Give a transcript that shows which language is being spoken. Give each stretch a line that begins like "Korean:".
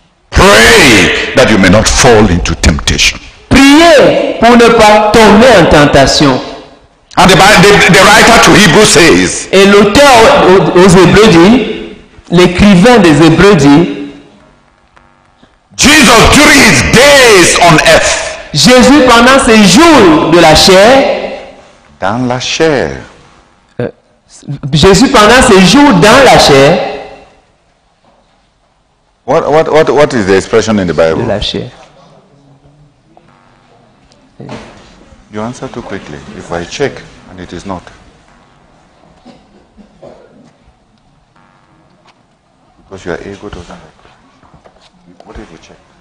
English: Pray that you may not fall into temptation.
French: Priez pour ne pas tomber en tentation.
English: And the writer to Hebrews says,
French: Et l'auteur aux Hébreux dit, l'écrivain des Hébreux dit,
English: Jesus during his days on earth,
French: Jésus pendant ses jours de la chair, dans la chair, Jésus pendant ses jours dans la chair,
English: what is the expression in the
French: de
English: Bible?
French: la chair.
English: You answer too quickly. If I check and it is not. Because your ego doesn't like it. What if you check?